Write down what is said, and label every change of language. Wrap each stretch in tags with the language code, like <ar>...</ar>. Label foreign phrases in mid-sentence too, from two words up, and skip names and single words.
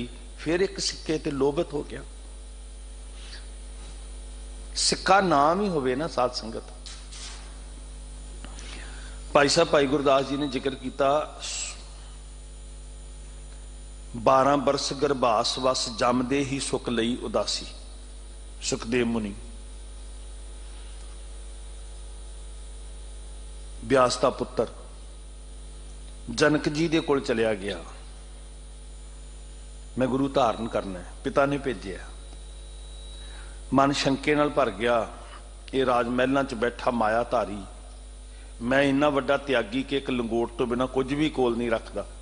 <pa>ਫਿਰ ਏਕ ਸਿੱਕੇ ਤੇ ਲੋਭਿਤ ਹੋ ਗਿਆ। ਸਿੱਕਾ ਨਾਮ ਹੀ ਹੋਵੇ ਨਾ ਸਾਧ ਸੰਗਤ। ਭਾਈ ਸਾਹਬ ਭਾਈ ਗੁਰਦਾਸ ਜੀ ਨੇ ਜ਼ਿਕਰ ਕੀਆ, 12 ਬਰਸ ਗਰਭਾਸ ਵਸ ਜੰਮਦੇ ਹੀ ਸੁਖ ਲਈ ਉਦਾਸੀ। ਸੁਖਦੇਵ ਮੁਨੀ ਵਿਆਸ ਕਾ ਪੁੱਤਰ ਜਨਕ ਜੀ ਦੇ ਕੋਲ ਚਲਿਆ ਗਿਆ, ਮੈਂ ਗੁਰੂ ਧਾਰਣ ਕਰਨਾ ਹੈ, ਪਿਤਾ ਨੇ ਭੇਜਿਆ। ਮਨ ਸ਼ੰਕੇ ਨਾਲ ਭਰ ਗਿਆ, ਯੇ ਰਾਜਮਹਿਲੋਂ ਚ ਬੈਠਾ ਮਾਇਆ ਧਾਰੀ, ਮੈਂ ਇੰਨਾ ਵੱਡਾ ਤਿਆਗੀ ਕਿ ਏਕ ਲੰਗੋਟ ਤੋ ਬਿਨਾ ਕੁਛ ਭੀ ਕੋਲ ਨਹੀਂ ਰੱਖਤਾ।</pa>